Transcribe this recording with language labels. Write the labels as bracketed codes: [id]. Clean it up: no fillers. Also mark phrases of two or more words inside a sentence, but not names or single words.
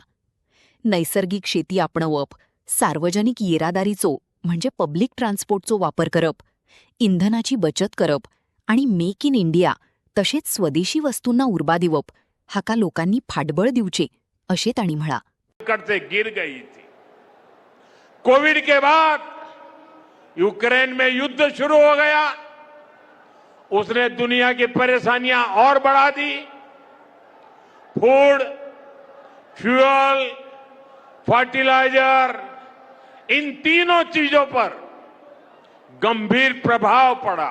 [kok] नैसर्गिक शेती आपणवप, सार्वजनिक येरादारीचो म्हणजे [en] public transport [kok] वापर करप, इंधनाची बचत करप आणि मेक इन इंडिया तशेंच स्वदेशी वस्तूंना उर्बा दिवप हाका लोकांनी फाटबळ दिवचे अशें तांणी म्हळां. [hi] से गिर गई थी. कोविड के बाद यूक्रेन में युद्ध शुरू हो गया. उसने दुनिया की परेशानियां और बढ़ा दी. [en] food, fuel, fertilizer, [hi] इन तीनों चीजों पर गंभीर प्रभाव पड़ा.